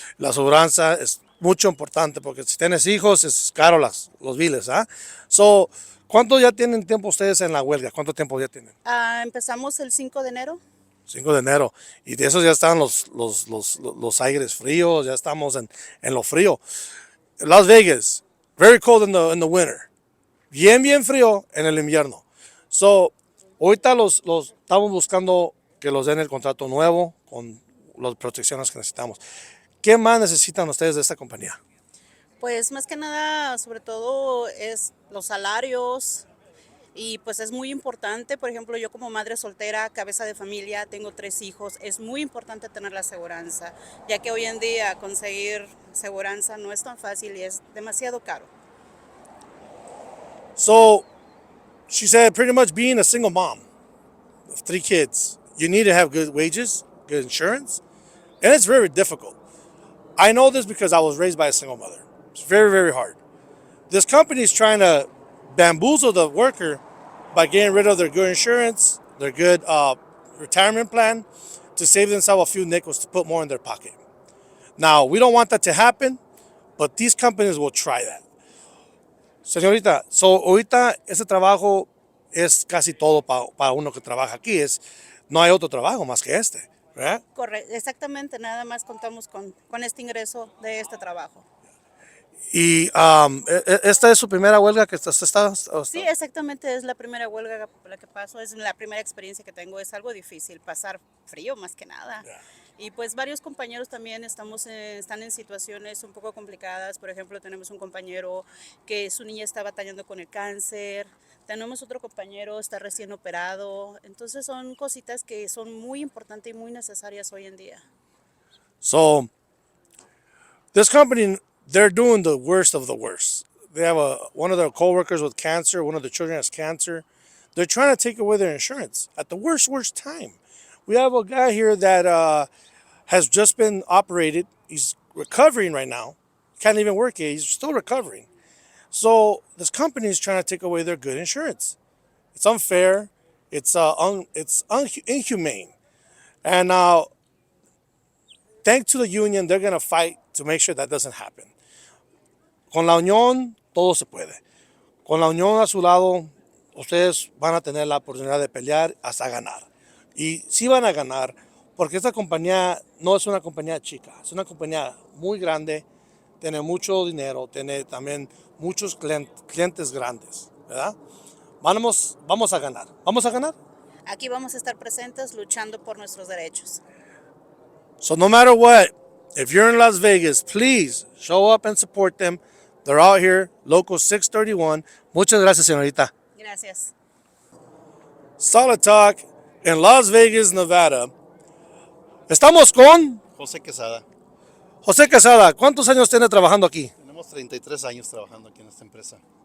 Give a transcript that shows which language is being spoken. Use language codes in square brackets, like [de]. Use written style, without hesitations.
[es] La aseguranza es mucho importante porque si tienes hijos es caro los biles, ¿ah? So, ¿cuánto ya tienen tiempo ustedes en la huelga? ¿Cuánto tiempo ya tienen? Empezamos el 5 de enero. 5 de enero. Y de esos ya están los aires fríos, ya estamos en lo frío. [en] Las Vegas, very cold in the winter. [es] Bien frío en el invierno. So, ahorita los estamos buscando que los den el contrato nuevo con las protecciones que necesitamos. ¿Qué más necesitan ustedes de esta compañía? Pues más que nada, sobre todo es los salarios y pues es muy importante, por ejemplo, yo como madre soltera, cabeza de familia, tengo 3 hijos, es muy importante tener la aseguranza, ya que hoy en día conseguir aseguranza no es tan fácil y es demasiado caro. [en] So, she said pretty much being a single mom of 3 kids, you need to have good wages, good insurance, and it's very difficult. I know this because I was raised by a single mother. It's very hard. This company is trying to bamboozle the worker by getting rid of their good insurance, their good retirement plan, to save themselves a few nickels to put more in their pocket. Now, we don't want that to happen, but these companies will try that. [es] Señorita, so ahorita ese trabajo es casi todo para uno que trabaja aquí. No hay otro trabajo más que este, ¿verdad? Correcto, exactamente, nada más contamos con este ingreso de este trabajo. Y esta es su primera huelga que está. Sí, exactamente, es la primera huelga por la que paso, es la primera experiencia que tengo, es algo difícil, pasar frío más que nada. Y pues varios compañeros también están en situaciones un poco complicadas. Por ejemplo, tenemos un compañero que su niña está batallando con el cáncer, tenemos otro compañero está recién operado, entonces son cositas que son muy importantes y muy necesarias hoy en día. So, this company, they're doing the worst of the worst. They have one of their coworkers with cancer, one of the children has cancer. They're trying to take away their insurance at the worst time. We have a guy here that has just been operated. He's recovering right now. Can't even work yet. He's still recovering. So this company is trying to take away their good insurance. It's unfair. It's inhumane. And now, thanks to the union, they're going to fight to make sure that doesn't happen. Con la unión, todo se puede. Con la unión a su lado, ustedes van a tener la oportunidad de pelear hasta ganar. Y sí van a ganar, porque esta compañía no es una compañía chica, es una compañía muy grande, tiene mucho dinero, tiene también muchos clientes grandes, ¿verdad? Vamos a ganar. ¿Vamos a ganar? Aquí vamos a estar presentes luchando por nuestros derechos. [en] So no matter what, if you're in Las Vegas, please show up and support them. They're out here, Local 631. [es] Muchas gracias, señorita. Gracias. Solid Talk en Las Vegas, Nevada. Estamos con José Quesada. José Quesada. ¿Cuántos años tiene trabajando aquí? Tenemos 33 años trabajando aquí en esta empresa.